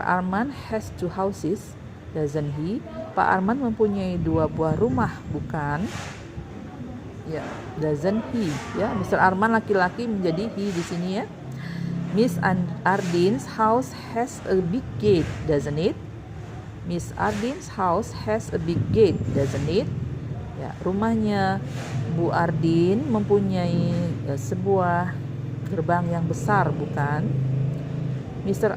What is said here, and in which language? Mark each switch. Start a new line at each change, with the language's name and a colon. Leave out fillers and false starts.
English: Arman has 2 houses, doesn't he?
Indonesian: Pak Arman mempunyai 2 buah rumah, bukan?
English: Ya, doesn't he? Ya, Mr.
Indonesian: Arman laki-laki menjadi he di sini, ya.
English: Miss Ardine's house has a big gate, doesn't it? Miss Ardine's house has a big gate, doesn't it?
Indonesian: Ya, rumahnya Bu Ardin mempunyai sebuah gerbang yang besar, bukan? Mr.